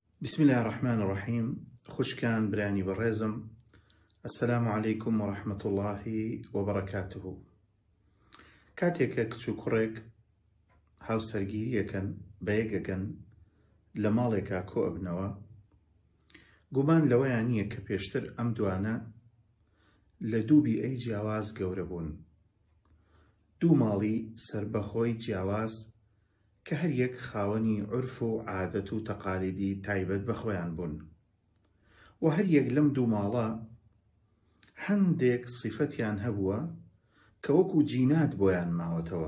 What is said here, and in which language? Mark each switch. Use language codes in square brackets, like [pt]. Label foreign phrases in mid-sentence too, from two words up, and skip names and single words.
[ar] بسم الله الرحمن الرحيم. [ckb] خوشكان براني بالرزم. [ar] السلام عليكم ورحمة الله وبركاته. [ckb] كاتێک کچ و کوڕێک هاوسەرگیریەکەن بەیەکەکەن لە ماڵێکا کۆ ئەبنەوە، گومان لەوەیان نییە کە پێشتر ئەم دوانە لە دوو بیئەی جیاواز گەورە بوون، دوو ماڵی سربەخۆی جیاواز کە هەر یەک خاوەنی عورف و عادەت و تەقالیدی تایبەت بەخۆیان بوون و هەر یەک لەم دوو ماڵە هەندێک سیفەتیان هەبووە کە وەکو جینات بۆیان ماوەتەوە.